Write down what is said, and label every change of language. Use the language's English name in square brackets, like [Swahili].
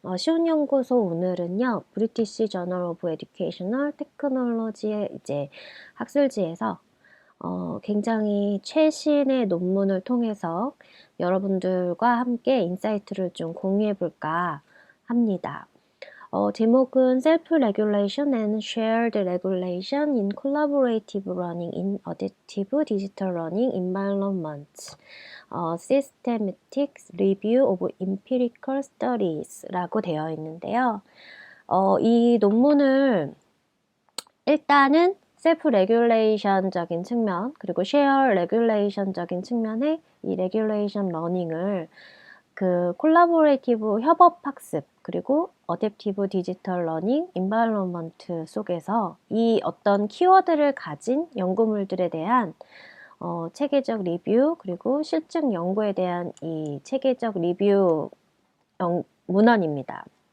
[Korean] 시온연구소 오늘은요, 브리티시 저널 오브 에듀케이셔널 테크놀로지의 이제 학술지에서 굉장히 최신의 논문을 통해서 여러분들과 함께 인사이트를 좀 공유해 볼까 합니다. [English] 제목은 Self-Regulation and Shared Regulation in Collaborative Learning in Adaptive Digital Learning Environments. Systematic Review of Empirical Studies라고 [Korean] 되어 있는데요. 이 논문을 일단은 셀프 레귤레이션적인 측면 그리고 쉐어 레귤레이션적인 측면의 이 레귤레이션 러닝을 그 콜라보레이티브 협업 학습 그리고 어댑티브 디지털 러닝 인바이러먼트 속에서 이 어떤 키워드를 가진 연구물들에 대한 체계적 리뷰 그리고 실증 연구에 대한 이 체계적 리뷰 문헌입니다.